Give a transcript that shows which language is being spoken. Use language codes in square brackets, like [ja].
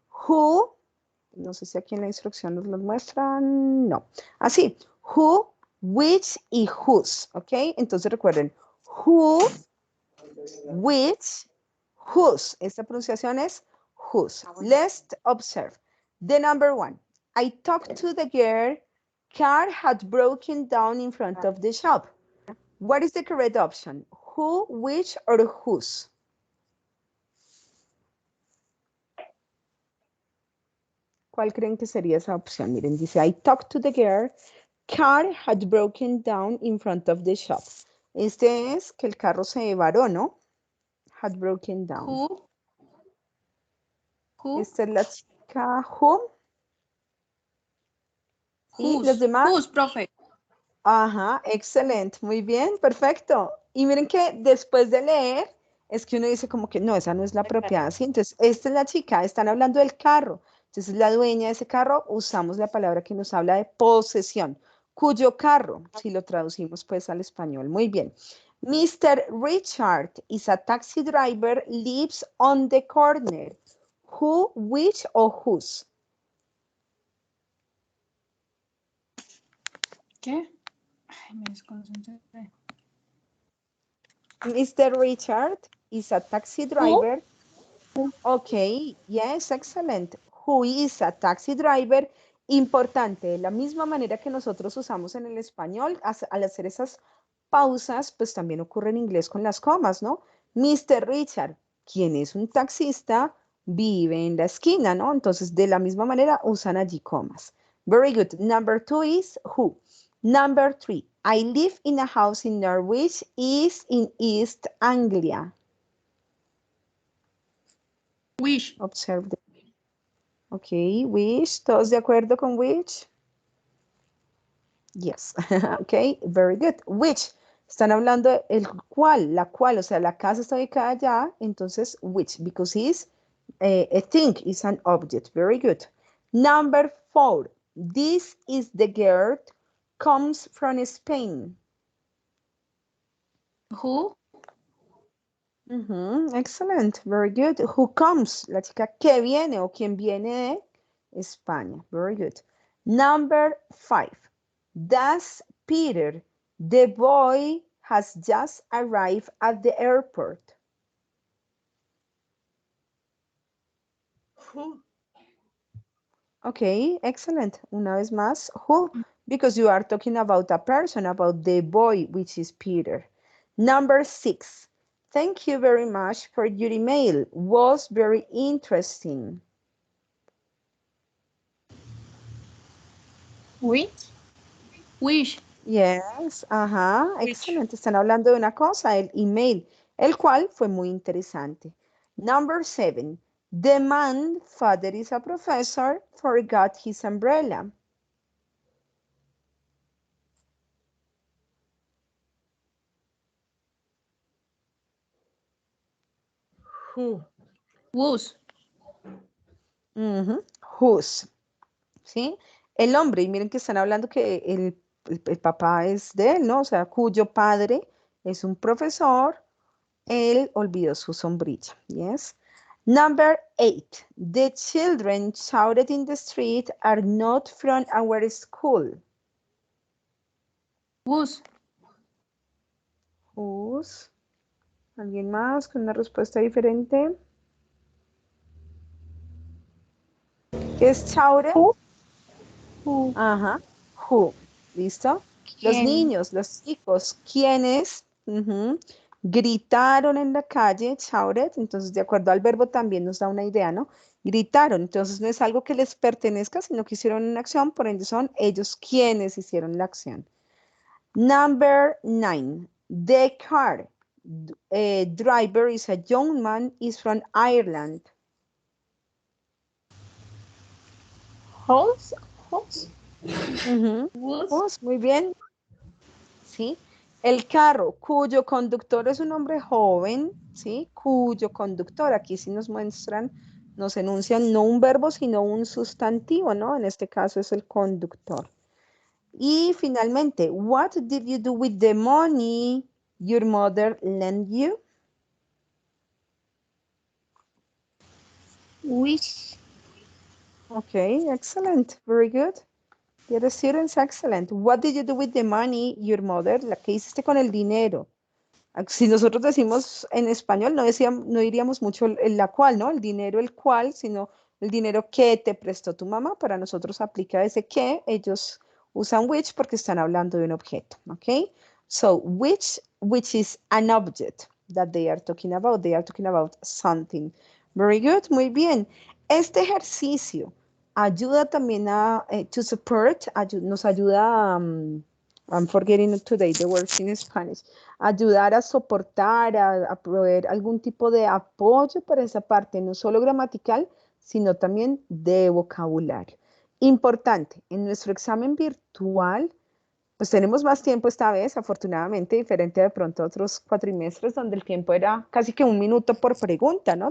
[es] Who, no sé si aquí en la instrucción nos los muestran, no. Así, who, which y whose, ¿ok? Entonces recuerden, who, which, whose. Esta pronunciación es whose. [en] Let's observe. The number 1. I talked to the girl. Car had broken down in front of the shop. What is the correct option? Who, which, or whose? [es] ¿Cuál creen que sería esa opción? Miren, dice, [en] I talked to the girl. Car had broken down in front of the shop. [es] Este es que el carro se varó, ¿no? [en] had broken down. Who? Who? [es] Esta es la chica whom. ¿Y los demás? [en] Whose, profe? [es] Ajá, excelente, muy bien, perfecto. Y miren que después de leer, es que uno dice como que no, esa no es la apropiada. Sí, entonces, esta es la chica, están hablando del carro. Entonces, la dueña de ese carro, usamos la palabra que nos habla de posesión. Cuyo carro, si lo traducimos pues al español. Muy bien. Mr. [en] Richard is a taxi driver, lives on the corner. Who, which, or whose? [es] ¿Qué? Ay, me desconcentré. [en] Mr. Richard is a taxi driver. Okay, yes, excellent. Who is a taxi driver? [es] Importante, de la misma manera que nosotros usamos en el español, al hacer esas pausas, pues también ocurre en inglés con las comas, ¿no? Mr. Richard, quien es un taxista, vive en la esquina, ¿no? Entonces, de la misma manera usan allí comas. [en] Very good. Number 2 is who. Number 3, I live in a house in Norwich, is in East Anglia. Which? Observe. [es] Ok, which, ¿todos de acuerdo con which? [en] Yes, ok, very good. [es] Which, están hablando el cual, la cual, o sea, la casa está ubicada allá, entonces which, [en] because is a thing, is an object, very good. Number 4, this is the girl, comes from Spain. Who? Excellent, very good. Who comes? [es] La chica que viene o quien viene de España. [en] Very good. Number 5. Does Peter, the boy, has just arrived at the airport. Who? Okay, excellent. [es] Una vez más, who? [en] Because you are talking about a person, about the boy, which is Peter. Number 6. Thank you very much for your email. Was very interesting. Which? Which? Yes, ajá, Which? [es] excelente. Están hablando de una cosa, el email, el cual fue muy interesante. [en] Number 7. The man, father is a professor, forgot his umbrella. Who? Whose? [es] Whose, ¿sí? El hombre, y miren que están hablando que el papá es de él, ¿no? O sea, cuyo padre es un profesor, él olvidó su sombrilla, yes. [en] Number 8, the children shouted in the street are not from our school. Whose? Whose? [es] ¿Alguien más con una respuesta diferente? ¿Qué es shouted? [en] Who? [es] Ajá, who, ¿listo? Los ¿Quién? niños, los chicos, ¿quiénes? Gritaron en la calle, shouted, entonces de acuerdo al verbo también nos da una idea, ¿no? Gritaron, entonces no es algo que les pertenezca, sino que hicieron una acción, por ende son ellos quienes hicieron la acción. [en] Number 9, the car driver is a young man, is from Ireland. Whose? [es] Whose, muy bien. ¿Sí? El carro cuyo conductor es un hombre joven, ¿sí? Cuyo conductor, aquí sí nos muestran, nos enuncian no un verbo, sino un sustantivo, ¿no? En este caso es el conductor. Y finalmente, [en] what did you do with the money your mother lent you? Which? Okay, excellent, very good. Dear students, excellent. What did you do with the money your mother? [es] La que hiciste con el dinero. Si nosotros decimos en español, no diríamos mucho la cual, ¿no? El dinero el cual, sino el dinero que te prestó tu mamá. Para nosotros aplica ese que, ellos usan which porque están hablando de un objeto, ¿ok? [en] So, which is an object that they are talking about. They are talking about something. Very good, [es] muy bien. Este ejercicio ayuda también a, [en] to support, [es] nos ayuda a [en] I'm forgetting today the words in Spanish. [es] Ayudar a soportar, a proveer algún tipo de apoyo para esa parte, no solo gramatical, sino también de vocabulario. Importante, en nuestro examen virtual, pues tenemos más tiempo esta vez, afortunadamente, diferente de pronto a otros cuatrimestres donde el tiempo era casi que 1 minuto por pregunta, ¿no?